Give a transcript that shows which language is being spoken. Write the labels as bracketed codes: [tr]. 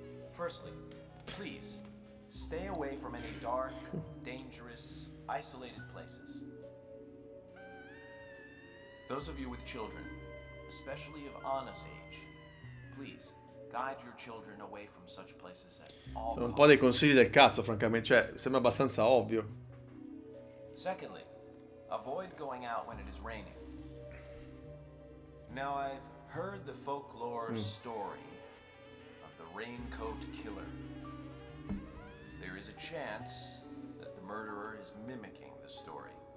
[en] Firstly, please stay away from any dark, dangerous, isolated places. Those of you with children, especially of Anna's age, please guide your children away from such places at all [it] Sono un po' dei [en] costs. [it] consigli del cazzo, francamente. Cioè, sembra abbastanza ovvio. [en] Secondly, avoid going out when it is raining. Now, I've heard the folklore story of the raincoat killer. There is a chance that the murderer is mimicking the story.